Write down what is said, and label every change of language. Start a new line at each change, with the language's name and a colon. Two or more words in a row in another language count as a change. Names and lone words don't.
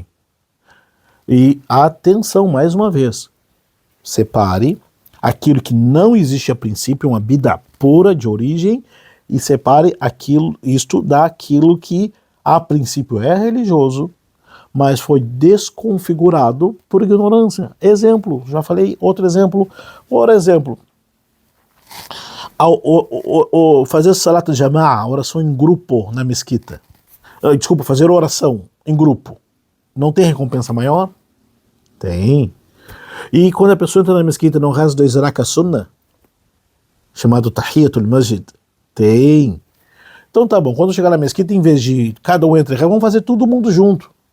Portuguese: E atenção, mais uma vez, separe aquilo que não existe a princípio, uma bid'a pura de origem, e separe isto daquilo que a princípio é religioso, mas foi desconfigurado por ignorância. Exemplo, já falei, outro exemplo, por exemplo, fazer
Arabic: صلاة الجماعة,
Portuguese: oração em grupo na mesquita. Desculpa, fazer oração em grupo. Não tem recompensa maior? Tem. E quando a pessoa entra na mesquita e não reza 2
Arabic: ركعة سنة,
Portuguese: chamado
Arabic: تحية المسجد,
Portuguese: tem. Então tá bom, quando chegar na mesquita, em vez de cada um entre, vamos fazer todo mundo junto.